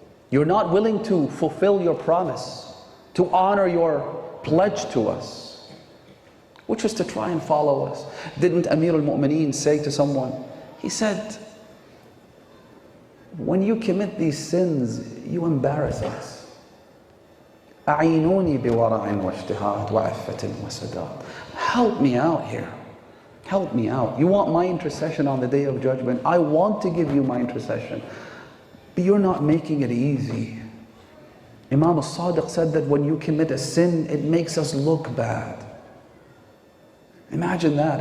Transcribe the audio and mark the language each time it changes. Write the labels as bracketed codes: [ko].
[en] You're not willing to fulfill your promise, to honor your pledge to us, which was to try and follow us. Didn't Amir al-Mu'mineen say to someone, he said, when you commit these sins, you embarrass us. [ar] أعينوني بورع واجتهاد وعفة وسداد. [en] Help me out here. Help me out. You want my intercession on the Day of Judgment? I want to give you my intercession. But you're not making it easy. Imam al-Sadiq said that when you commit a sin, it makes us look bad. Imagine that.